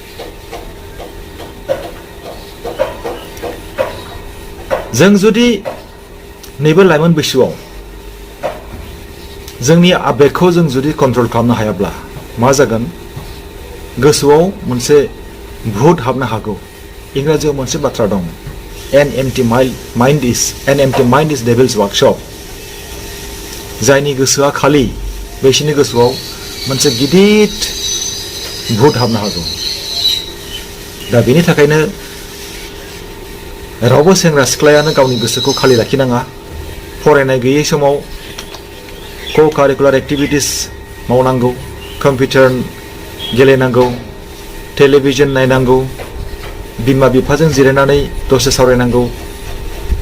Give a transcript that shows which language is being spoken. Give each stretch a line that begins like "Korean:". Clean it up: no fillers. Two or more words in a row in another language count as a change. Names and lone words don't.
Bodo: जों जुदि नैबे लाइमोन बैसोआव जोंनि आबेगखौ जों जुदि कन्ट्रल खालामनो हायाब्ला मा जागोन? गोसोआव मोनसे भुत हाबनो हागौ। इंराजियाव मोनसे बाथ्रा दं,
English: an empty mind is devil's workshop।
Bodo: जायनि गोसोआ खालि, बैसोरनि गोसोआव मोनसे गिदिर भुत हाबनो हागौ। दा बेनि थाखायनो रावबो सेंग्रा सिख्लायानो गावनि गोसोखौ खालि लाखिनाङा। फरायनाय गैयै समाव
English: co-curricular activities
Bodo: मावनांगौ, कम्पिउटार गेलेनांगौ, टेलिभिजन नायनांगौ, बिमा बिफाजों जिरायनानै दसे सावरायनांगौ,